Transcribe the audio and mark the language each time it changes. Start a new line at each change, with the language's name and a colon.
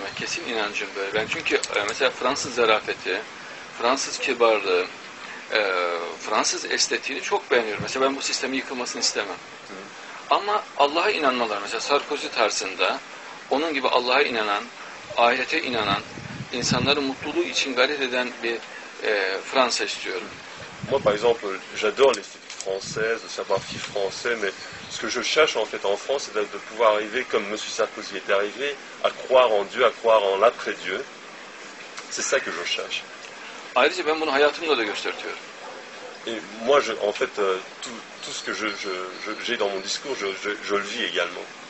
Turkish: Yani kesin inancım böyle. Ben çünkü mesela Fransız zarafeti, Fransız kibarlığı, Fransız estetiğini çok beğeniyorum. Mesela ben bu sistemin yıkılmasını istemem. Ama Allah'a inanmalar, mesela Sarkozy tarzında onun gibi Allah'a inanan, ahirete inanan, insanların mutluluğu için gayret eden bir Fransa istiyorum.
French: Moi, par exemple, j'adore l'esthétique française, le savoir-vivre français, mais ce que je cherche en fait en France, c'est de pouvoir arriver, comme M. Sarkozy est arrivé, à croire en Dieu, à croire en l'après-Dieu. C'est ça que je cherche.
Turkish: Ayrıca ben bunu hayatımda da gösteriyorum.
French: Et moi, en fait, tout ce que j'ai dans mon discours, je le vis également.